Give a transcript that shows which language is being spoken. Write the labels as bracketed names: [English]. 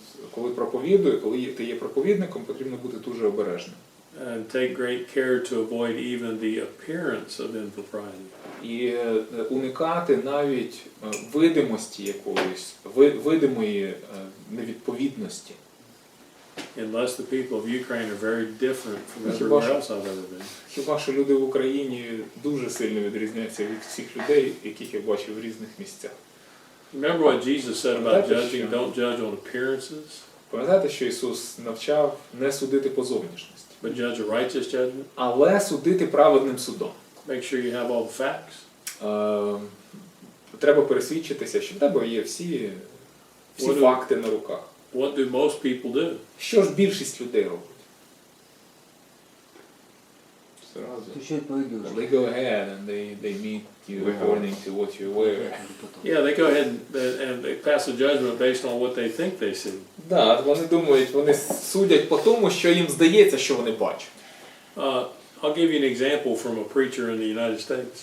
[Ukrainian] Коли проповідує, коли ти є проповідником, потрібно бути дуже обережним. [English] And take great care to avoid even the appearance of impropriety. [Ukrainian] І уникати навіть видимості якоїсь, видимої невідповідності. [English] Unless the people of Ukraine are very different from everywhere else I've ever been. [Ukrainian] Хіба що люди в Україні дуже сильно відрізняються від всіх людей, яких я бачив в різних місцях. [English] Remember what Jesus said about judging? Don't judge on appearances, [Ukrainian] Пам'ятаєте, що Ісус навчав не судити по зовнішності, [English] but judge a righteous judgment. [Ukrainian] але судити праведним судом. [English] Make sure you have all the facts. [Ukrainian] Треба пересвідчитися, що в тебе є всі факти на руках. [English] What do most people do? [Ukrainian] Що ж більшість людей робить? Зразу. [Russian] Стучать по одежке. [English] They go ahead and they meet you according to what you wear. Yeah, they go ahead and they pass a judgment based on what they think they see. [Ukrainian] Да, вони думають, вони судять по тому, що їм здається, що вони бачать. [English] I'll give you an example from a preacher in the United States.